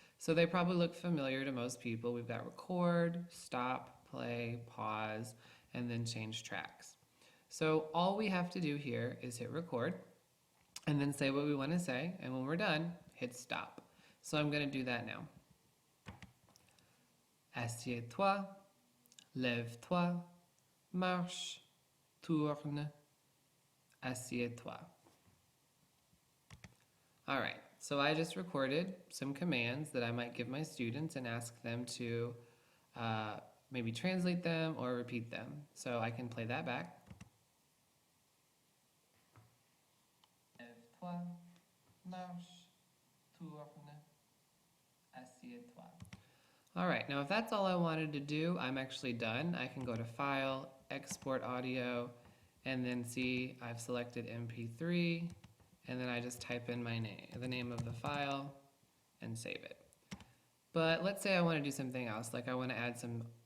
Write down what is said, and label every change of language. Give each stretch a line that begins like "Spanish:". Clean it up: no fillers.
English: So they probably look familiar to most people. We've got record, stop, play, pause, and then change tracks. So all we have to do here is hit record and then say what we want to say, and when we're done, hit stop. So I'm going to do that now.
French: Assieds-toi, lève-toi, marche, tourne, assieds-toi.
English: All right, so I just recorded some commands that I might give my students and ask them to maybe translate them or repeat them. So I can play that back.
French: Lève-toi, marche, tourne, assieds-toi.
English: All right, now if that's all I wanted to do, I'm actually done. I can go to File, Export Audio, and then see I've selected MP3, and then I just type in my name, the name of the file, and save it. But let's say I want to do something else, like I want to add some